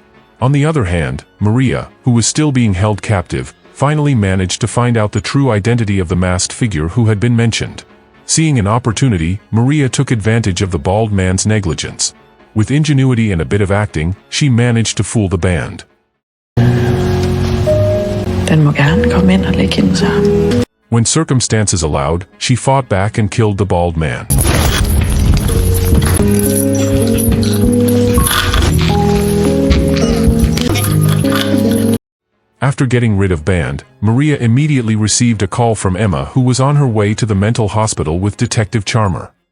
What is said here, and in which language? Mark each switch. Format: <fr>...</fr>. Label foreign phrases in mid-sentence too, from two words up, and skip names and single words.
<en>On the other hand, Maria, who was still being held captive, finally managed to find out the true identity of the masked figure who had been mentioned. Seeing an opportunity, Maria took advantage of the bald man's negligence. With ingenuity and a bit of acting, she managed to fool the band.</en> <da>Den må gerne komme ind og lægge hende sig.</da> <en>When circumstances allowed, she fought back and killed the bald man. After getting rid of Band, Maria immediately received a call from Emma, who was on her way to the mental hospital with Detective Charmer.</en>